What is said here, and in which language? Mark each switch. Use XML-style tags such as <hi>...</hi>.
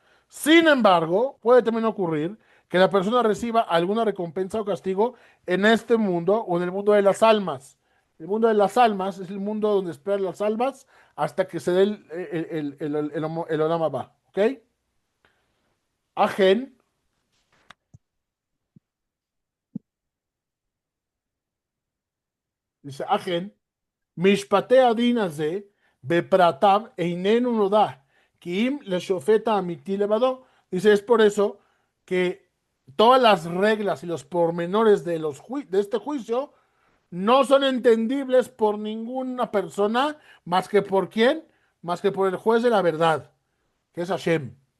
<es>Sin embargo, puede también ocurrir que la persona reciba alguna recompensa o castigo en este mundo o en el mundo de las almas. El mundo de las almas es el mundo donde esperan las almas hasta que se dé el Olam Abba. ¿Ok?</es> <he>Agen,</he> <es>dice</es> <he>Agen, Mishpate Adin הזה בפרטיו איננו נודע, כי אם לשופט האמיתי לבדו.</he> <es>Dice, es por eso que todas las reglas y los pormenores de este juicio no son entendibles por ninguna persona más que por quién, más que por el juez de la verdad, que es Hashem.</es>